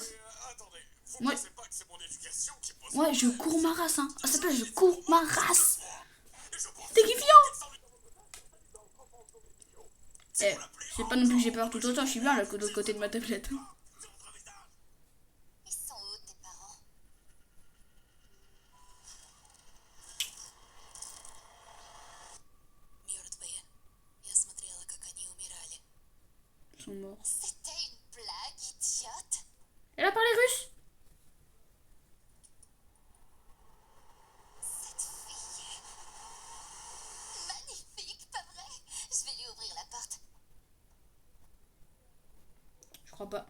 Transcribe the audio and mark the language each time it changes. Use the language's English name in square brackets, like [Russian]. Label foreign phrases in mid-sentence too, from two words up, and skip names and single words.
[French] pensez pas que c'est mon éducation qui Ouais, je cours ma race, hein. Ah, ça s'appelle je cours ma race. Terrifiant. Eh, c'est pas non plus que j'ai peur tout autant, je suis bien là de l'autre côté de ma tablette. Ils sont où tes parents? [Russian] Мертвые. Я смотрела, как они умирали. [French] Ils sont morts. C'était une blague, idiote. Elle a parlé russe. Cette fille. Magnifique, pas vrai? Je vais lui ouvrir la porte. Je crois pas.